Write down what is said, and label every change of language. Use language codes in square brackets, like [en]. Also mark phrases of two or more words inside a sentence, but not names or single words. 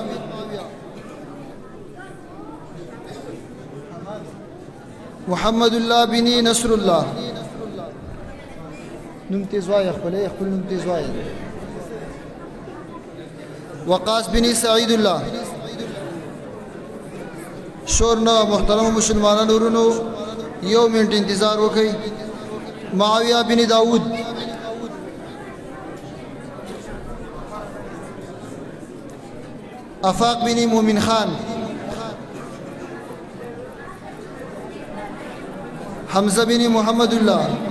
[ps] محمد الله بن نصر الله نوم تیز وایه خپل نوم تیز وایه وقاص بن سعید الله شورنا محترم مسلمانانو ورونو یو منټ انتظار وکئ معاویہ بن داود افاق بن مومن خان حمزہ بن محمد اللہ